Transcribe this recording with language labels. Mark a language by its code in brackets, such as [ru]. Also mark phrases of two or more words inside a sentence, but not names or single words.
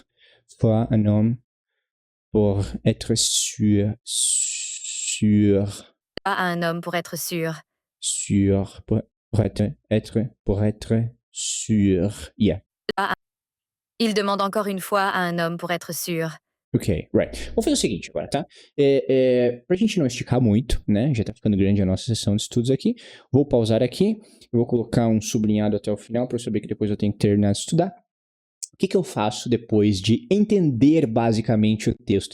[fr] Fois un homme pour être sûr. À un homme pour être sûr. Pour être sûr. Yeah. Il demande encore une fois à un homme pour être sûr. [en] Ok, right. [pt] Vamos fazer o seguinte agora, tá? Pra gente não esticar muito, né? Já tá ficando grande a nossa sessão de estudos aqui. Vou pausar aqui. Eu vou colocar um sublinhado até o final para eu saber que depois eu tenho que terminar de estudar. O que eu faço depois de entender basicamente o texto?